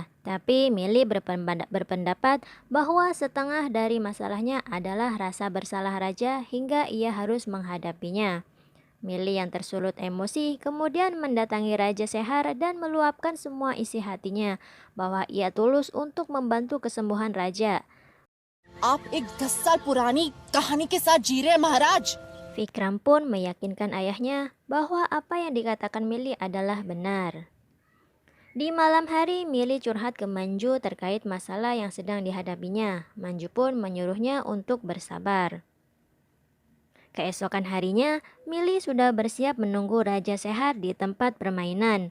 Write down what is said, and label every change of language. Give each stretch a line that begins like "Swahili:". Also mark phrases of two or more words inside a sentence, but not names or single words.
Indonesian: Tapi Milly berpendapat bahwa setengah dari masalahnya adalah rasa bersalah Raja hingga ia harus menghadapinya. Milly yang tersulut emosi kemudian mendatangi Raja Sehar dan meluapkan semua isi hatinya bahwa ia tulus untuk membantu kesembuhan Raja.
Hindi: आप एक 10 साल पुरानी कहानी के साथ जी रहे हैं महाराज.
Indonesian: Vikram pun meyakinkan ayahnya bahwa apa yang dikatakan Milly adalah benar. Di malam hari, Milly curhat ke Manju terkait masalah yang sedang dihadapinya. Manju pun menyuruhnya untuk bersabar. Keesokan harinya, Milly sudah bersiap menunggu Raja Sehar di tempat permainan.